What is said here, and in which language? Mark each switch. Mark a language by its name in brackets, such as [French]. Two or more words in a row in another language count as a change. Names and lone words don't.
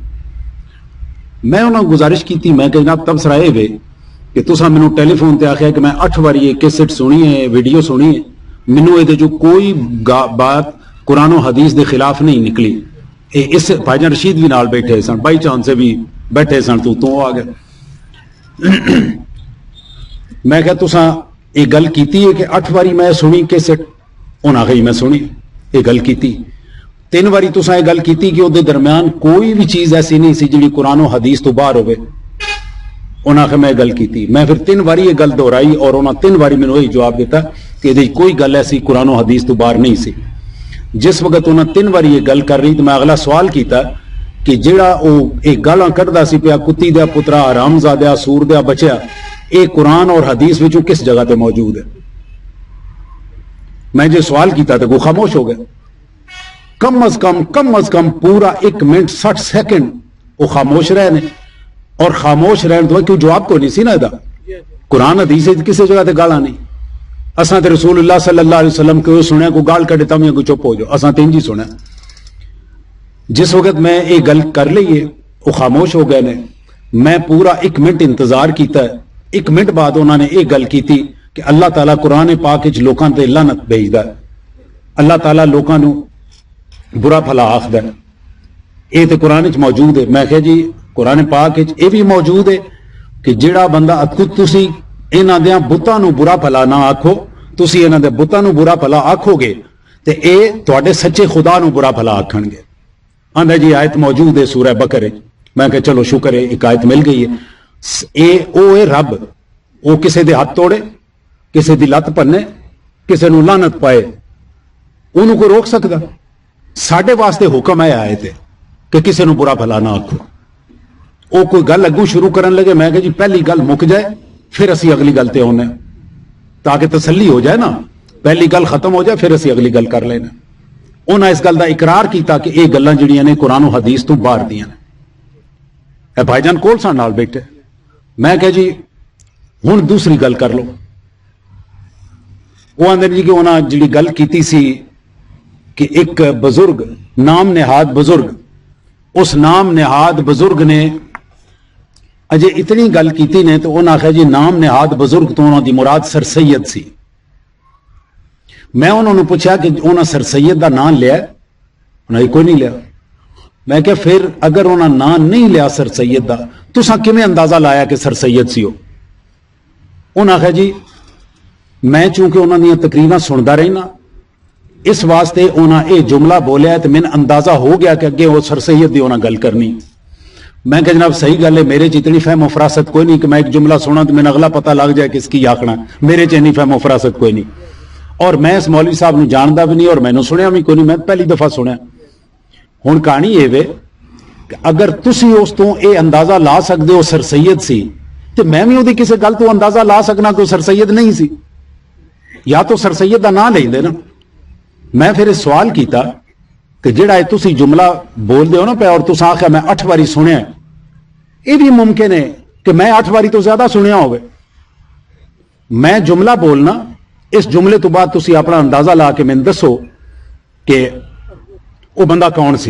[Punjabi] میں انہوں نے گزارش کی تھی میں کہ جناب تبصرہ یہ وے کہ تساں مینوں ٹیلی فون تے آخیا کہ میں 8 واری یہ کیسٹ سنی ہے ویڈیو سنی ہے مینوں یہ جو کوئی بات قرآن و حدیث دے خلاف نہیں نکلی. اس بھائی جان رشید بھی نال بیٹھے سن [English] by chance [Punjabi] سے بھی بیٹھے سن تو آ گئے. میں کہ تساں یہ گل کیتی ہے کہ 8 واری میں سنی کیسٹ انہاں آخیا میں سنی یہ گل کیتی. 3 واری تساں یہ گل کیتی کہ وہ درمیان کوئی بھی چیز ایسی نہیں سی جڑی قرآن و حدیث تو باہر ہوئے انہاں آخیا میں گل کیتی. میں پھر 3 واری یہ گل دہرائی اور انہاں 3 واری مینوں یہی جواب دیتا کہ یہ کوئی گل ایسی قرآن و حدیث تو باہر نہیں سی. جس وقت انہاں 3 واری یہ گل کر رہی تو میں اگلا سوال کیتا کہ جڑا وہ ایک گالاں کڈدا سی پیا کتی دیا پترا حرام زادیا سور دیا بچیا اے قرآن اور حدیث وچوں کس جگہ تے موجود ہے. میں جو سوال کیتا تو وہ خاموش ہو گئے. کم از کم پورا 1 منٹ 60 سیکنڈ وہ خاموش رہے نے اور خاموش رہن تو کیوں جواب کو نہیں سی نا دا قرآن حدیث کسی جگہ تے گالاں نہیں. اساں تے رسول اللہ [Arabic] صلی اللہ علیہ وسلم [Punjabi] کو سنیا کو گال کڈے تم کو چپ ہو جاؤ اساں تے انجی سنیا. جس وقت میں یہ گل کر لئیے وہ خاموش ہو گئے نے. میں پورا 1 منٹ انتظار کیتا ہے. 1 منٹ بعد انہوں نے یہ گل کی تھی کہ اللہ تعالیٰ قرآن پاک وچ لوکاں تے لعنت بھیجدا ہے اللہ تعالیٰ لوکاں نو برا بھلا آخدا ہے یہ تے قرآن وچ موجود ہے. میں کہ جی قرآن پاک وچ یہ بھی موجود ہے کہ جڑا بندہ تسی انہاں دیاں بتاں نو برا بھلا نہ آکھو تسی انہاں دے بتاں نو برا بھلا آکھو گے تے اے تواڈے سچے خدا نو برا بھلا آکھن گے. آندا جی آیت موجود ہے سورہ بقرہ. میں کہ چلو شکر ہے ایک آیت مل گئی ہے. اے رب وہ کسے دے ہاتھ توڑے کسے دی لت پنے کسے نو لعنت پائے انہوں کو روک سکدا. ساڈے واسطے حکم ہے آیت ہے کہ کسے نو برا بھلا نہ آکھو. وہ کوئی گل اگوں شروع کرن لگے میں کہ جی پہلی گل مک جائے پھر اسی اگلی گل تے ہونے تاکہ تسلی ہو جائے نا. پہلی گل ختم ہو جائے پھر اسی اگلی گل کر لینا. انہاں اس گل دا اقرار کیتا کہ یہ گلاں جڑیاں نے قرآن و حدیث تو باہر دیاں نے. اے بھائی جان کول سان نال بیٹھے. میں کہ جی ہن دوسری گل کر لو. وہ آندے جی کہ انہاں جڑی گل کیتی سی کہ ایک بزرگ نام نہاد بزرگ اس نام نہاد بزرگ نے اجے اتنی گل کیتی نے تو انہاں آخیا جی نام نہاد بزرگ تو انہاں دی مراد سر سید سی. میں انہوں نے پوچھا کہ انہاں سر سید دا نام لیا انہاں کوئی نہیں لیا. میں کہ پھر اگر انہاں نام نہیں لیا سر سید دا تساں کیویں اندازہ لایا کہ سر سید سی ہو. انہاں آخیا جی میں چونکہ انہاں دی تقریراں سندا رہنا اس واسطے انہاں اے جملہ بولیا تو میں اندازہ ہو گیا کہ اگے وہ سر سید دی انہاں گل کرنی. میں کہ جناب صحیح گل ہے میرے اتنی فہم و فراست کوئی نہیں کہ میں ایک جملہ سنا تو میں اگلا پتہ لگ جائے کہ اس کی آخنا. میرے اتنی فہم و فراست کوئی نہیں اور میں اس مولوی صاحب نو جاندا بھی نہیں اور میں سنیا بھی کوئی نہیں. میں پہلی دفعہ سنیا. ہن کہانی یہ وے کہ اگر تسی اس تو اے اندازہ لا سکدے ہو سر سید سی تو میں بھی وہ کسی گل تو اندازہ لا سکنا کہ سر سید نہیں سی یا تو سر سید دا نام لیندے نا. میں پھر سوال کیتا ਤੇ ਜਿਹੜਾ ਇਹ ਤੁਸੀਂ ਜੁਮਲਾ ਬੋਲਦੇ ਹੋ ਨਾ ਪਿਆ ਔਰ ਤੁਸੀਂ ਆਖਿਆ ਮੈਂ 8 ਵਾਰੀ ਸੁਣਿਆ, ਇਹ ਵੀ ਮੁਮਕਿਨ ਹੈ ਕਿ ਮੈਂ 8 ਵਾਰੀ ਤੋਂ ਜ਼ਿਆਦਾ ਸੁਣਿਆ ਹੋਵੇ। ਮੈਂ ਜੁਮਲਾ ਬੋਲਣਾ, ਇਸ ਜੁਮਲੇ ਤੋਂ ਬਾਅਦ ਤੁਸੀਂ ਆਪਣਾ ਅੰਦਾਜ਼ਾ ਲਾ ਕੇ ਮੈਨੂੰ ਦੱਸੋ ਕਿ ਉਹ ਬੰਦਾ ਕੌਣ ਸੀ।